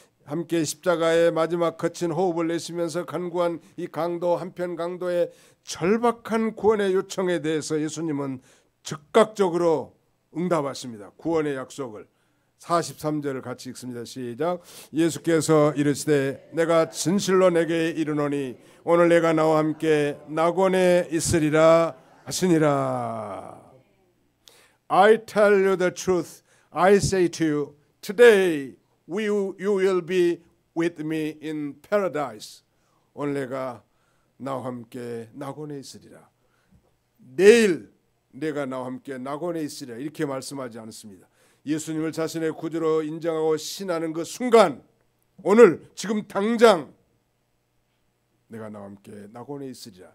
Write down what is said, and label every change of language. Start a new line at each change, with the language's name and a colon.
Korean: 함께 십자가의 마지막 거친 호흡을 내쉬면서 간구한 이 강도 한편 강도의 절박한 구원의 요청에 대해서 예수님은 즉각적으로 응답하십니다. 구원의 약속을. 43절을 같이 읽습니다. 시작. 예수께서 이르시되 내가 진실로 내게 이르노니 오늘 내가 나와 함께 낙원에 있으리라 하시니라.
English: I tell you the truth. I say to you, today you will be with me in paradise.
Korean: 오늘 내가 나와 함께 낙원에 있으리라. 내일 내가 나와 함께 낙원에 있으리라. 이렇게 말씀하지 않습니다. 예수님을 자신의 구주로 인정하고 신하는 그 순간, 오늘 지금 당장 내가 나와 함께 낙원에 있으리라.